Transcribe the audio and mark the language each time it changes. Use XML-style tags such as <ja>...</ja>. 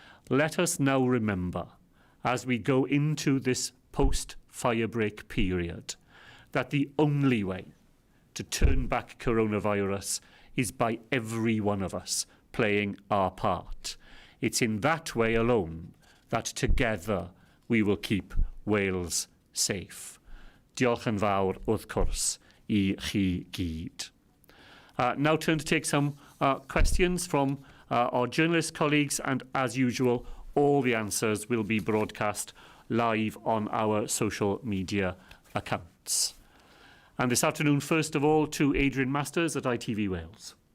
<en>Let us now remember, as we go into this post-firebreak period, that the only way to turn back coronavirus is by every one of us playing our part. It's in that way alone that together we will keep Wales safe.</en> <cy>Diolch yn fawr wrth cwrs I chi gyd.</cy> <en>Now turn to take some questions from our journalist colleagues, and as usual, all the answers will be broadcast live on our social media accounts. And this afternoon, first of all, to Adrian Masters at ITV Wales.</en>